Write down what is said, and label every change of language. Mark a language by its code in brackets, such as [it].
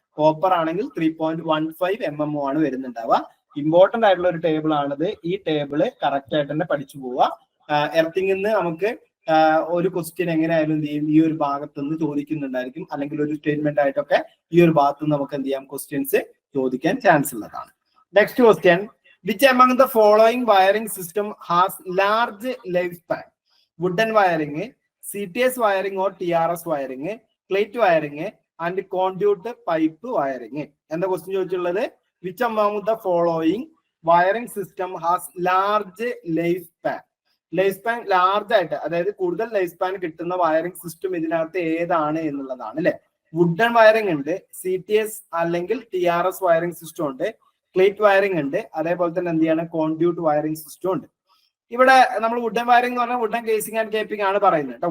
[ml] Copper ആണെങ്കിൽ 3.15 mm ആണ് വരുന്നുണ്ടാവുക. Important ആയിട്ടുള്ള ഒരു ടേബിൾ ആണിത്. ഈ ടേബിള് കറക്റ്റ് ആയിട്ട് തന്നെ പഠിച്ചു പോവുക. എർത്തിങ്ങിന്ന് നമുക്ക് ഒരു ക്വസ്റ്റ്യൻ എങ്ങനെയായാലും എന്ത് ചെയ്യും ഈ ഒരു ഭാഗത്ത് നിന്ന് ചോദിക്കുന്നുണ്ടായിരിക്കും, അല്ലെങ്കിൽ ഒരു സ്റ്റേറ്റ്മെന്റ് ആയിട്ടൊക്കെ ഈ ഒരു ഭാഗത്ത് നിന്ന് നമുക്ക് എന്ത് ചെയ്യാം ക്വസ്റ്റ്യൻസ് ചോദിക്കാൻ ചാൻസ് ഉള്ളതാണ്. [en] Next question, which among the following wiring system has large lifespan? Wooden wiring, CTS wiring or TRS wiring, plate wiring and conduit pipe wiring. [ml] എന്താ ക്വസ്റ്റ്യൻ ചോദിച്ചിട്ടുള്ളത്? [en] Which among the following wiring system has large lifespan? [ml] Life span large ആയിട്ട്, അതായത് കൂടുതൽ life span കിട്ടുന്ന wiring system ഇതിനകത്ത് ഏതാണ് എന്നുള്ളതാണ് അല്ലെ. വുഡൻ വയറിംഗ് ഉണ്ട്, CTS അല്ലെങ്കിൽ TRS വയറിംഗ് സിസ്റ്റം ഉണ്ട്, പ്ലേറ്റ് വയറിംഗ് ഉണ്ട്, അതേപോലെ തന്നെ എന്ത് ചെയ്യാണ് കോൺഡ്യൂട്ട് വയറിംഗ് സിസ്റ്റം ഉണ്ട്. ഇവിടെ നമ്മൾ വുഡൻ വയറിംഗ് എന്ന് പറഞ്ഞാൽ വുഡൻ കേസിംഗ് ആൻഡ് കേപ്പിംഗ് ആണ് പറയുന്നത് കേട്ടോ.